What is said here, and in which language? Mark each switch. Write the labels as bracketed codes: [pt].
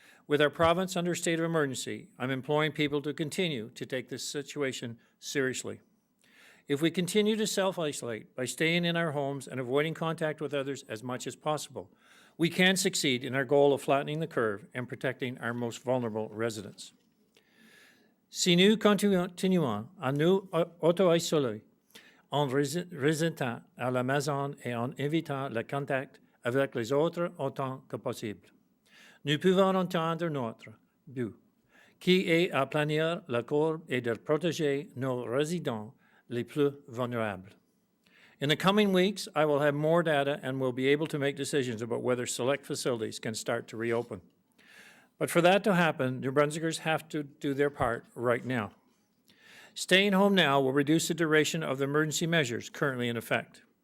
[en] With our province under a state of emergency, I'm imploring people to continue to take this situation seriously. If we continue to self-isolate by staying in our homes and avoiding contact with others as much as possible, we can succeed in our goal of flattening the curve and protecting our most vulnerable residents. [fr] Si nous continuons à nous auto-isoler en restant à la maison et en évitant le contact avec les autres autant que possible, nous pouvons atteindre notre but, qui est à planir la courbe et de protéger nos résidents les plus vulnérables. [en] In the coming weeks, I will have more data and will be able to make decisions about whether select facilities can start to reopen. But for that to happen, New Brunswickers have to do their part right now. Staying home now will reduce the duration of the emergency measures currently in effect.